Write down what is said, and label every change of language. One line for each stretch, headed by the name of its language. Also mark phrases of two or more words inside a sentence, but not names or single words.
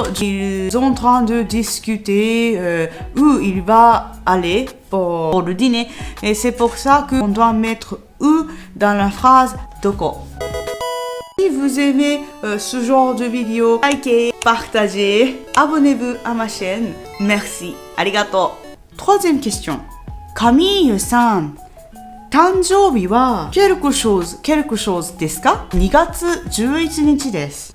French: Ils sont en train de discuter où il va aller pour le dîner. Et c'est pour ça qu'on doit mettre U dans la phrase doko. Si vous aimez ce genre de vidéo, likez, partagez, abonnez-vous à ma chaîne. Merci. Arigato. Troisième question.
Japanese: Camille-san, 誕生日は
French: quelque chose
Japanese: ですか ?2 月11日です。